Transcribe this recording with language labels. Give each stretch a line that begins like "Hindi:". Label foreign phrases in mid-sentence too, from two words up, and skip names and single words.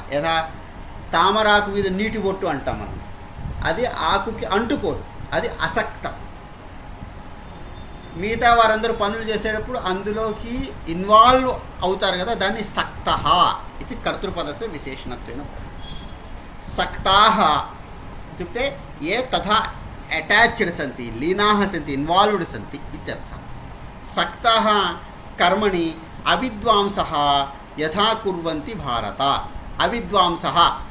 Telugu: యథా తామరాకు మీద నీటి బొట్టు అంటాం మనం, అది ఆకుకి అంటుకోదు, అది అసక్తం। మిగతా వారందరూ పనులు చేసేటప్పుడు అందులోకి ఇన్వాల్వ్ అవుతారు కదా, దాన్ని సక్తః ఇది
Sanskrit: కర్తృపదస్య విశేషణత్వేన। सक्ताः इत्युक्ते ये तथा अटैच्ड सन्ति, लीनाः सन्ति, इन्वाल्व्ड सन्ति इत्यर्थः। सक्ताः कर्मणि अविद्वांसः यथा कुर्वन्ति भारत। अविद्वांसः